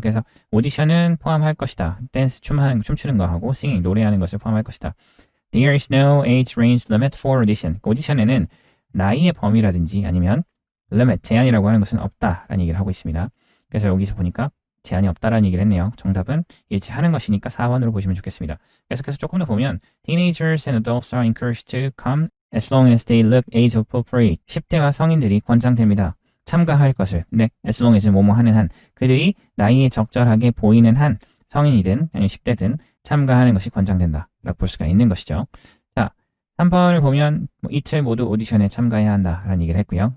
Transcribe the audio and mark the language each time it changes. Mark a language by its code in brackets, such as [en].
[ko] 그래서 오디션은 포함할 것이다. 댄스, 춤추는 거 하고 singing, 노래하는 것을 포함할 것이다. [en] There is no age range limit for audition. [ko] 오디션에는 나이의 범위라든지 아니면 limit, 제한이라고 하는 것은 없다라는 얘기를 하고 있습니다. 그래서 여기서 보니까 제한이 없다라는 얘기를 했네요. 정답은 일치하는 것이니까 4번으로 보시면 좋겠습니다. 계속해서 조금 더 보면 [en] Teenagers and adults are encouraged to come as long as they look age appropriate. [ko] 10대와 성인들이 권장됩니다. 참가할 것을. 네, [en] as long as [ko] 뭐뭐 하는 한. 그들이 나이에 적절하게 보이는 한 성인이든 아니면 10대든 참가하는 것이 권장된다. 라고 볼 수가 있는 것이죠. 자, 3번을 보면 이틀 모두 오디션에 참가해야 한다라는 얘기를 했고요.